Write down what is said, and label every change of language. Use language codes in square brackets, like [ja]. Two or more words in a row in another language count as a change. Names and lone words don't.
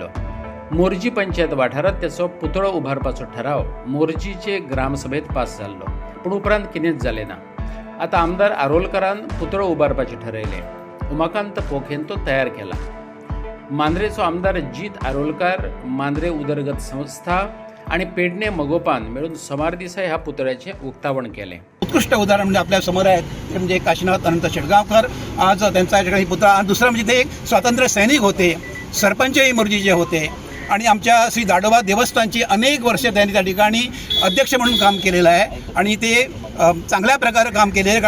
[kok] मोरजी पंचायत वाठारांत त्याचो पुतळो उबारपाचो ठराव मोरजीचे ग्रामसभेत पास जाल्लो पूण उपरांत कितेंच जालें ना. आतां आमदार आरोलकरान पुतळो उबारपाचें ठरयलें. उमाकांत पोखेन तो तयार केला. मांद्रेचो आमदार जीत आरोलकार, मांद्रे उदरगत संस्था आणि पेडणे मगोपान मिळून सोमार दिसा ह्या पुतळ्याचे उक्तावण केलें. [mr] उत्कृष्ट उदाहरण म्हणजे आपल्या समोर आहे ते म्हणजे काशीनाथ अनंत शेटगांवकर. आज त्यांचा ठिकाणी पुतळा. आणि दुसरं म्हणजे ते एक स्वातंत्र्य सैनिक होते, सरपंचही मोरजीचे होते आणि आमच्या श्री दाडोबा देवस्थानची अनेक वर्षे त्यांनी त्या ठिकाणी अध्यक्ष म्हणून काम केलेलं आहे आणि ते चांगल्या प्रकारे काम केले आहे.